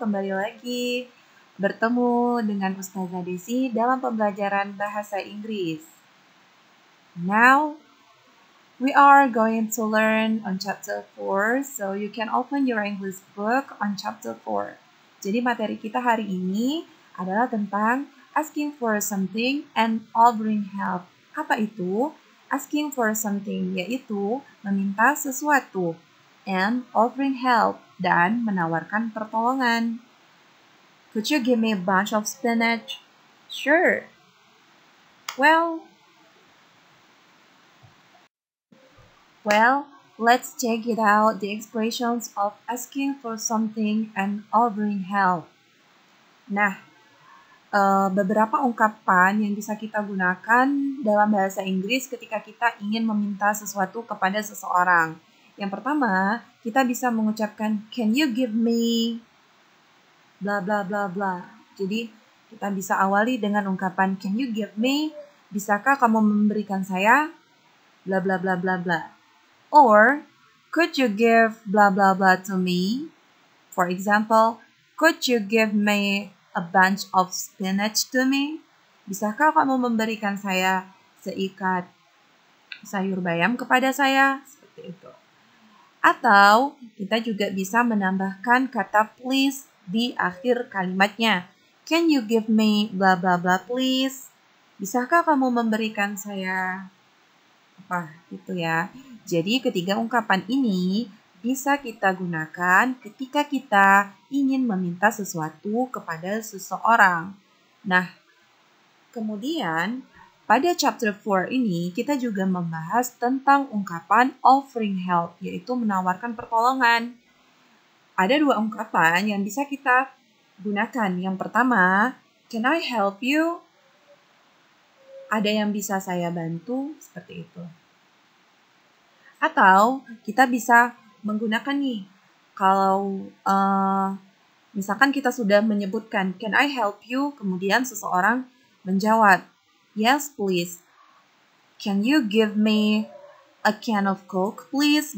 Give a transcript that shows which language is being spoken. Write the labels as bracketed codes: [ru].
[id] Kembali lagi bertemu dengan Ustazah Desi dalam pembelajaran bahasa Inggris. [en] Now, we are going to learn on chapter 4, so you can open your English book on chapter 4. [id] Jadi materi kita hari ini adalah tentang [en] asking for something and offering help. [id] Apa itu? [en] Asking for something [id] yaitu meminta sesuatu, [en] and offering help [id] dan menawarkan pertolongan. [en] Could you give me a bunch of spinach? Sure. Well, let's check it out, the expressions of asking for something and offering help. [id] Nah, beberapa ungkapan yang bisa kita gunakan dalam bahasa Inggris ketika kita ingin meminta sesuatu kepada seseorang. Yang pertama, kita bisa mengucapkan, [en] can you give me bla bla [id] bla bla. Jadi, kita bisa awali dengan ungkapan, [en] can you give me? [id] Bisakah kamu memberikan saya bla bla bla bla bla. [en] Or, could you give bla bla bla to me? For example, could you give me a bunch of spinach to me? [id] Bisakah kamu memberikan saya seikat sayur bayam kepada saya? Seperti itu. Atau kita juga bisa menambahkan kata please di akhir kalimatnya. [en] Can you give me bla bla bla please? [id] Bisakah kamu memberikan saya apa gitu ya. Jadi ketiga ungkapan ini bisa kita gunakan ketika kita ingin meminta sesuatu kepada seseorang. Nah, kemudian pada chapter 4 ini kita juga membahas tentang ungkapan offering help, yaitu menawarkan pertolongan. Ada dua ungkapan yang bisa kita gunakan. Yang pertama, [en] can I help you? [id] Ada yang bisa saya bantu? Seperti itu. Atau kita bisa menggunakan nih, kalau misalkan kita sudah menyebutkan, [en] can I help you? [id] Kemudian seseorang menjawab, [en] yes please. Can you give me a can of Coke please?